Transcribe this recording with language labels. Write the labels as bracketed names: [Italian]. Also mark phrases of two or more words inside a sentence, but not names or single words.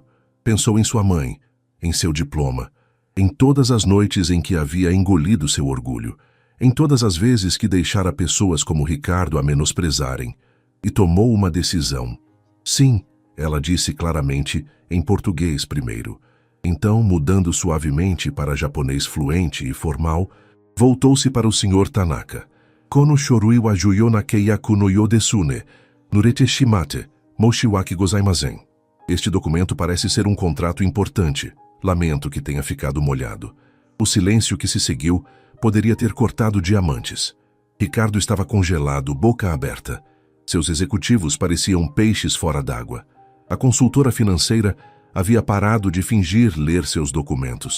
[Portuguese] Pensou em sua mãe, em seu diploma, em todas as noites em que havia engolido seu orgulho, em todas as vezes que deixara pessoas como Ricardo a menosprezarem, e tomou uma decisão. Sim, ela disse claramente, em português primeiro. Então, mudando suavemente para japonês fluente e formal, voltou-se para o Sr. Tanaka. [Japanese] この書類は重要な契約のようですね、濡れてしまって、申し訳ございません. [Portuguese] Este documento parece ser um contrato importante. Lamento que tenha ficado molhado. O silêncio que se seguiu poderia ter cortado diamantes. Ricardo estava congelado, boca aberta. Seus executivos pareciam peixes fora d'água. A consultora financeira havia parado de fingir ler seus documentos.